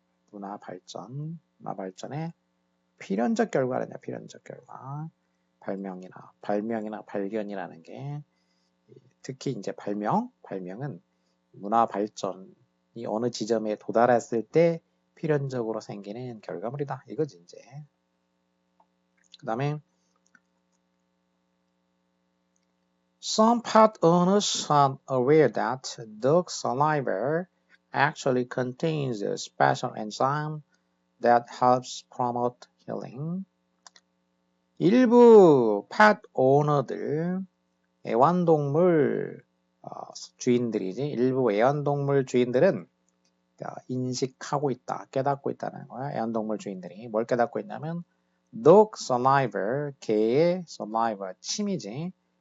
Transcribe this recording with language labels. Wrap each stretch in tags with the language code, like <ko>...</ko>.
<ko>문화 발전의 필연적 결과라냐, 필연적 결과. 발명이나 발견이라는 게 특히 이제 발명은 문화 발전이 어느 지점에 도달했을 때 필연적으로 생기는 결과물이다. 이거지 이제. 그 다음에</ko> <en>Some pet owners are aware that dog saliva actually contains a special enzyme that helps promote healing.</en> <ko>일부 펫 오너들, 애완동물 주인들이지, 일부 애완동물 주인들은 인식하고 있다, 깨닫고 있다는 거야. 애완동물 주인들이 뭘 깨닫고 있냐면 dog saliva, 개의 saliva, 침이지.</ko>